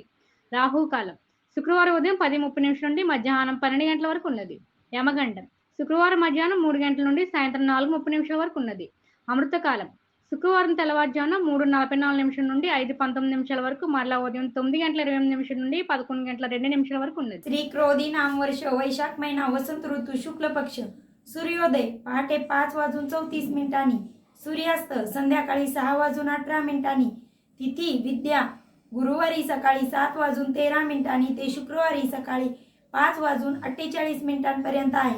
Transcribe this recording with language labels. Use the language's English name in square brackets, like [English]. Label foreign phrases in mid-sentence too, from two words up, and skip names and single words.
[Telugu] రాహుకాలం శుక్రవారం ఉదయం 10:30 నుండి మధ్యాహ్నం 12 గంటల వరకు ఉన్నది. యమగండం శుక్రవారం మధ్యాహ్నం 3 గంటల నుండి సాయంత్రం 4:30 వరకు ఉన్నది. అమృతకాలం శుక్రవారం తెల్లవారుజామున 3:44 నుండి 5:19 వరకు, మరలా ఉదయం 9:28 నుండి 11:02 वరకు ఉన్నది. [Marathi] श्री क्रोधी नामवर्ष वैशाख महिना वसंत ऋतू शुक्ल पक्ष. सूर्योदय पहाटे 5:34 सूर्यास्त संध्याकाळी 6:18 तिथी विद्या गुरुवारी सकाळी 7:13 ते शुक्रवारी सकाळी 5:48 पर्यंत आहे.